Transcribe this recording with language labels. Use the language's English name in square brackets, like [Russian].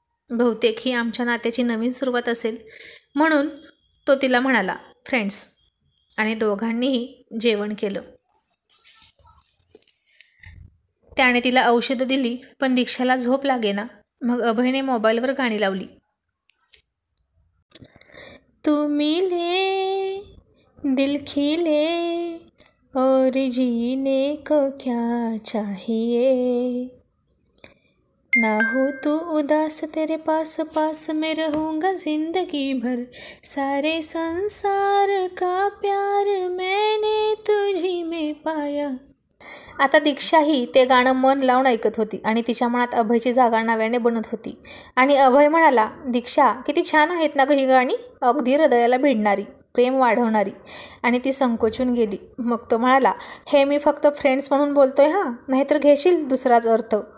[Marathi] बहुतेक ही आमच्या नात्याची नवीन सुरुवात असेल म्हणून तो तिला म्हणाला, फ्रेंड्स. आणि दोघांनीही जेवण केलं. त्याने तिला औषधं दिली पण दीक्षाला झोप लागेना. मग अभयने मोबाईलवर गाणी लावली. [Hindi] तू मिले दिल खिले और जीने को क्या चाहिए, ना हो तू उदास तेरे पास पास मैं रहूँगा जिंदगी भर, सारे संसार का प्यार मैंने तुझी में पाया. [Marathi] आता दीक्षाही ते गाणं मन लावून ऐकत होती आणि तिच्या मनात अभयची जागा नव्याने बनत होती. आणि अभय म्हणाला, दीक्षा किती छान आहेत ना गं ही गाणी, अगदी हृदयाला भिडणारी, प्रेम वाढवणारी. आणि ती संकोचून गेली. मग तो म्हणाला, हे मी फक्त फ्रेंड्स म्हणून बोलतोय हां, नाहीतर घेशील दुसराच अर्थ.